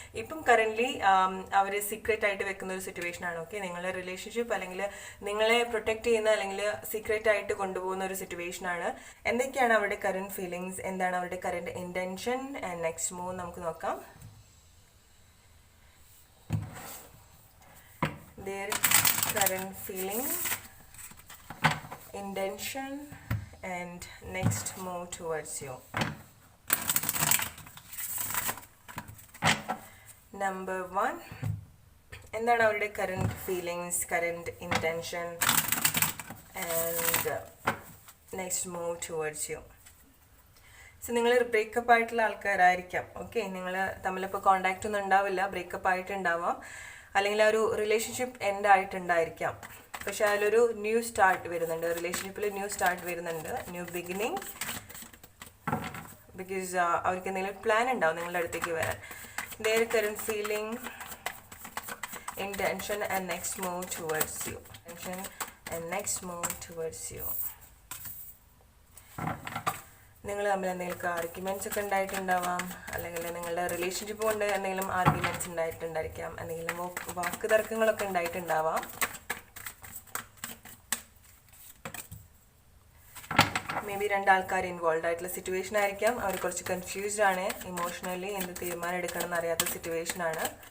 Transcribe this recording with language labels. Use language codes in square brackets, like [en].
[ml] ഇപ്പം കറൻ്റ്ലി അവർ സീക്രട്ട് ആയിട്ട് വെക്കുന്ന ഒരു സിറ്റുവേഷൻ ആണ്. ഓക്കെ, നിങ്ങളുടെ റിലേഷൻഷിപ്പ് അല്ലെങ്കിൽ നിങ്ങളെ പ്രൊട്ടക്ട് ചെയ്യുന്ന അല്ലെങ്കിൽ സീക്രട്ട് ആയിട്ട് കൊണ്ടുപോകുന്ന ഒരു സിറ്റുവേഷൻ ആണ്. എന്തൊക്കെയാണ് അവരുടെ [en] current feelings, [ml] എന്താണ് അവരുടെ [en] current intention and next move [ml] നമുക്ക് നോക്കാം. [en] Their current feeling, intention and next move towards you. Number 1, [ml] എന്താണ് അവരുടെ [en] Current feelings, current intention and next move towards you. [ml] So നിങ്ങൾ ബ്രേക്കപ്പ് ആയിട്ടുള്ള ആൾക്കാരായിരിക്കാം. ഓക്കെ, നിങ്ങൾ തമ്മിലിപ്പോൾ കോണ്ടാക്റ്റ് ഒന്നും ഉണ്ടാവില്ല, ബ്രേക്കപ്പ് ആയിട്ടുണ്ടാവാം, അല്ലെങ്കിൽ ആ ഒരു റിലേഷൻഷിപ്പ് എൻഡ് ആയിട്ടുണ്ടായിരിക്കാം. പക്ഷെ അതിലൊരു [en] new start [ml] വരുന്നുണ്ട്, റിലേഷൻഷിപ്പിൽ ന്യൂ സ്റ്റാർട്ട് വരുന്നുണ്ട്, [en] New beginning. [ml] ബിക്കോസ് അവർക്ക് എന്തെങ്കിലും പ്ലാൻ ഉണ്ടാവും നിങ്ങളുടെ അടുത്തേക്ക് വരാൻ. [en] their current feeling, intention and next move towards you. Intention and next move towards you. [ml] നിങ്ങൾ തമ്മിൽ എന്തെങ്കിലും ആർഗ്യുമെൻറ്റ്സ് ഒക്കെ ഉണ്ടായിട്ടുണ്ടാവാം, അല്ലെങ്കിൽ നിങ്ങളുടെ റിലേഷൻഷിപ്പ് കൊണ്ട് എന്തെങ്കിലും ആർഗ്യുമെൻറ്റ്സ് ഉണ്ടായിട്ടുണ്ടായിരിക്കാം, എന്തെങ്കിലും വാക്ക് തർക്കങ്ങളൊക്കെ ഉണ്ടായിട്ടുണ്ടാവാം. മേ ബി രണ്ടാൾക്കാർ ഇൻവോൾവ് ആയിട്ടുള്ള സിറ്റുവേഷൻ ആയിരിക്കാം. അവർ കുറച്ച് കൺഫ്യൂസ്ഡ് ആണ്, ഇമോഷണലി എന്ത് തീരുമാനം എടുക്കണം എന്നറിയാത്ത സിറ്റുവേഷൻ ആണ്.